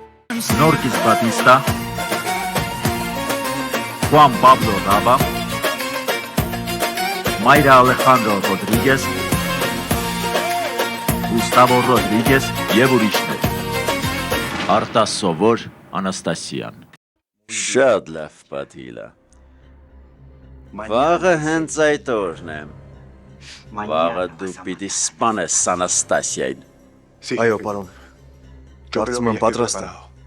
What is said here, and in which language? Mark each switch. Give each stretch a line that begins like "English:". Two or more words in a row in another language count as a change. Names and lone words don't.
Armenian: Norquis Batista, Juan Pablo Raba, Mayra Alejandro Rodríguez, Gustavo Rodríguez եւ ուրիշներ։ Արտասովոր Անաստասյան։ Շատ լավ պատիլա։ Վաղը հենց այդ օրն եմ։ Վաղը դու պիտի սպանես Անաստասիային։ Այո, պարոն։ Կարծում եմ պատրաստ եմ։